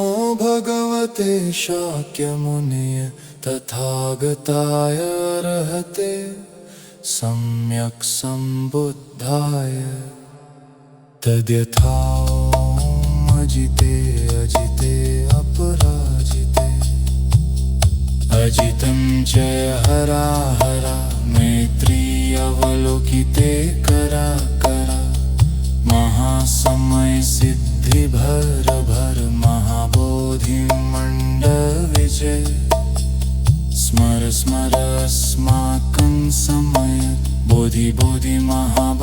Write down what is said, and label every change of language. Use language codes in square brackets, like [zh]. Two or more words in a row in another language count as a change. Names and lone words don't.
[sa] भगवते शाक्यमुनये तथागताय अर्हते सम्यक् सम्बुद्धाय तद्यथा ॐ अजिते अजिते अपराजिते अजितं च हरा हरा नेत्री अवलोकिते करा करा महासमय सिद्धि भर भर महाबोधि मंड विजय स्मर स्मर अस्माकं समय बोधि बोधि महा